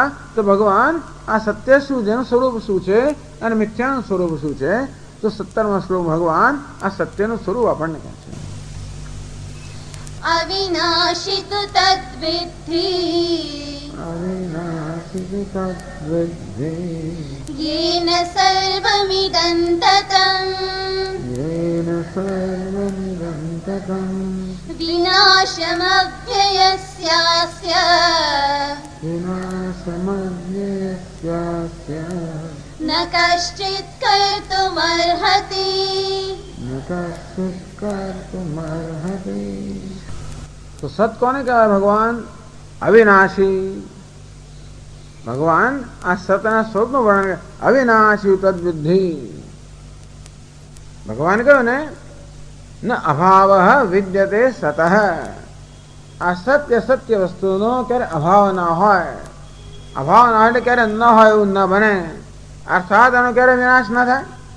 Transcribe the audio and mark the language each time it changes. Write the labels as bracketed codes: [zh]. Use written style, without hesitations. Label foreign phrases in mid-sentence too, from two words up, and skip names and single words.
[gu] તો ભગવાન આ સત્ય શું છે, એનું સ્વરૂપ શું છે, અને મિથ્યાનું સ્વરૂપ શું છે? તો 17મા શ્લોક ભગવાન આ સત્યનું સ્વરૂપ આપણને કહે છે. [sa] અવિનાશી તુ તદ્વિદ્ધિ, અવિનાશી भाति तद्विद्धि येन सर्वमिदं ततम् येन सर्वमिदं ततं विनाशमव्ययस्यास्य विनाशमव्ययस्यास्य न कश्चित् कर्तुमर्हति न कश्चित् कर्तुमर्हति। [gu] તો સત કોને કહ્યા ભગવાન? અવિનાશી ભગવાન આ સતના સ્વરૂપ નું વર્ણન [sa] અવિનાશી તદ્વિદ્ધિ [gu] ભગવાન કહ્યું ને [sa] ન અભાવ વિદ્યતે સતઃ [gu] આ સત્ય સત્ય વસ્તુનો ક્યારે અભાવ ના હોય અભાવ ના હોય એટલે ક્યારે ન હોય એવું ન બને અર્થાત એનો ક્યારે વિનાશ ના થાય